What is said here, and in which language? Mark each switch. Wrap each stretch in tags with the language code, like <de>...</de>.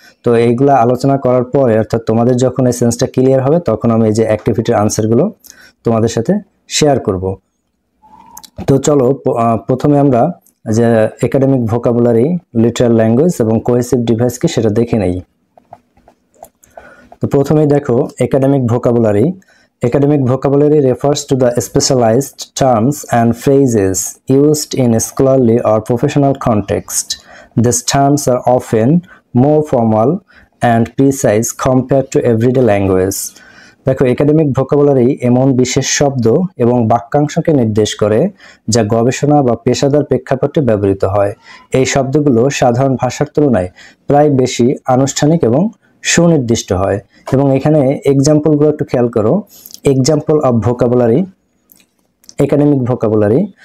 <bn>তো এইগুলো আলোচনা করার পরে, অর্থাৎ তোমাদের যখন এই সেন্সটা ক্লিয়ার হবে, তখন আমি এই যে অ্যাক্টিভিটির আনসারগুলো তোমাদের সাথে শেয়ার করব। তো চলো প্রথমে আমরা যে একাডেমিক ভোকাবুলারি, লিটারাল ল্যাঙ্গুয়েজ এবং কোহেসিভ ডিভাইস কি সেটা দেখে নেই। তো প্রথমেই দেখো academic vocabulary.</bn> <en>Academic vocabulary refers to the specialized terms and phrases used in a scholarly or professional context. These terms are often more formal and precise compared to everyday language.</en> <bn>দেখো academic vocabulary এমন বিশেষ শব্দ এবং বাক্যাংশকে নির্দেশ করে যা গবেষণা বা পেশাদার প্রেক্ষাপটে ব্যবহৃত হয়। এই শব্দগুলো সাধারণ ভাষার তুলনায় প্রায় বেশি আনুষ্ঠানিক এবং সুনির্দিষ্ট হয়। এবং এখানে এক্সাম্পলগুলো একটু খেয়াল করো। Example of vocabulary, academic vocabulary.</bn>